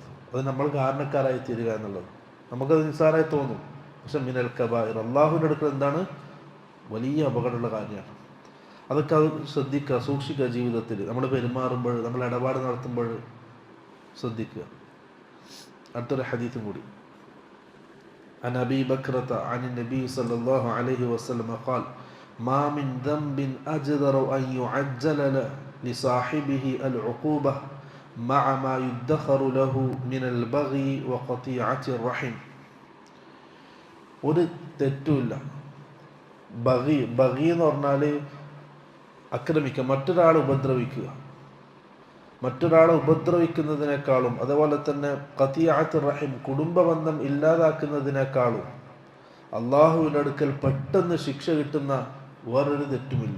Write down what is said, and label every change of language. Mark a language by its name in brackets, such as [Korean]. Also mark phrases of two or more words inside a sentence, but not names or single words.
[Malayalam] അത് നമ്മൾ കാരണക്കാരായി തീരുക എന്നുള്ളത് നമുക്കത് നിസ്സാരമായി തോന്നും. പക്ഷെ [Arabic] من الكبائر, [Malayalam] അള്ളാഹുവിൻ്റെ അടുക്കൽ എന്താണ്, വലിയ അപകടമുള്ള കാര്യമാണ്. അതൊക്കെ അത് ശ്രദ്ധിക്കുക, സൂക്ഷിക്കുക. ജീവിതത്തിൽ നമ്മൾ പെരുമാറുമ്പോൾ, നമ്മൾ ഇടപാട് നടത്തുമ്പോൾ ശ്രദ്ധിക്കുക. അടുത്തൊരു ഹദീസും കൂടി. [Arabic] عن أبي بكرة عن النبي صلى الله عليه وسلم قال ما من ذنب أجدر أن يعجل لصاحبه العقوبة مع ما يدخر له من البغي وقطيعة الرحم. [Malayalam] ഒരു തെറ്റുമില്ല. ബഗി എന്ന് പറഞ്ഞാൽ ആക്രമിക്കുക, മറ്റൊരാളെ ഉപദ്രവിക്കുക. മറ്റൊരാളെ ഉപദ്രവിക്കുന്നതിനേക്കാളും, അതുപോലെ തന്നെ [Arabic] قطيعة الرحم, [Malayalam] കുടുംബബന്ധം ഇല്ലാതാക്കുന്നതിനേക്കാളും അള്ളാഹുവിൻ്റെ അടുക്കൽ പെട്ടെന്ന് ശിക്ഷ കിട്ടുന്ന വേറൊരു തെറ്റുമില്ല.